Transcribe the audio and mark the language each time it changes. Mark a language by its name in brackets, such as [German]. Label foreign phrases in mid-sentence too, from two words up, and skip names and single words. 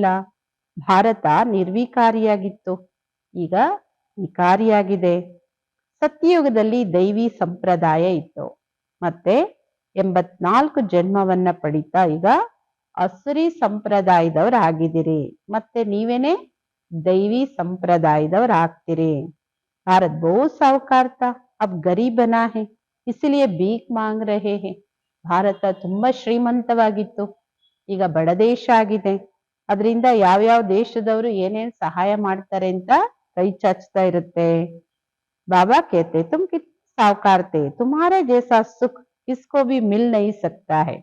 [Kannada] ಭಾರತ ನಿರ್ವಿಕಾರಿಯಾಗಿತ್ತು, ಈಗ ವಿಕಾರಿಯಾಗಿದೆ. ಸತ್ಯಯುಗದಲ್ಲಿ ದೈವಿ ಸಂಪ್ರದಾಯ ಇತ್ತು, ಮತ್ತೆ 84 ಜನ್ಮವನ್ನ ಪಡಿತಾ ಈಗ ಅಸುರಿ ಸಂಪ್ರದಾಯದವ್ರು ಆಗಿದ್ದೀರಿ. ಮತ್ತೆ ನೀವೇನೆ ದೈವಿ ಸಂಪ್ರದಾಯದವ್ರು ಆಗ್ತೀರಿ. [Hindi] भारत बहुत साहूकार था, अब गरीब बना है, इसलिए भीख मांग रहे हैं. [Kannada] ಭಾರತ ತುಂಬಾ ಶ್ರೀಮಂತವಾಗಿತ್ತು, ಈಗ ಬಡ ದೇಶ ಆಗಿದೆ. ಅದರಿಂದ ಯಾವ್ಯಾವ ದೇಶದವರು ಏನೇನ್ ಸಹಾಯ ಮಾಡ್ತಾರೆ ಅಂತ ಕೈ ಚಾಚ್ತಾ ಇರುತ್ತೆ. [Hindi] बाबा कहते तुम कित साहूकार थे, तुम्हारे जैसा सुख किसको भी मिल नहीं सकता है.